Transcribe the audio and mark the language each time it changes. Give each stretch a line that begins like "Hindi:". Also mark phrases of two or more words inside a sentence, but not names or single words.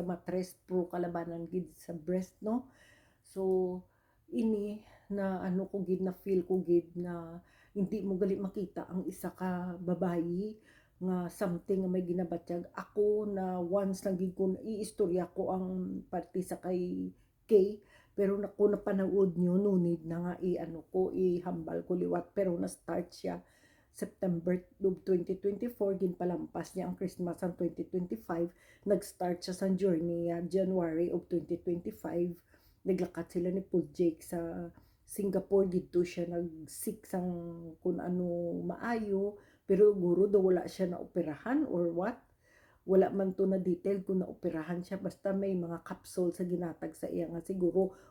Hiligaynon: matres pro kalabanan gid sa breast no so ini na ano ko gid na feel ko gid na hindi mo gali makita ang isa ka babayi nga something nga may ginabatyag ako na once lang gid ko iistorya ko ang parte sa kay Kay
Filipino: pero naku napanood nyo
English: no need
Hiligaynon: na nga i-ano ko ihambal ko liwat pero na start siya September of 2024 ginpalampas niya ang Christmas ang 2025 nag-start siya sa journey January of 2025 naglakat sila ni Paul Jake sa Singapore dito siya nag-seek sang kung ano maayo pero guro daw wala siya na operahan
English: or what
Hiligaynon: wala man to na detail kung naoperahan siya basta may mga capsule sa ginatag sa iya nga siguro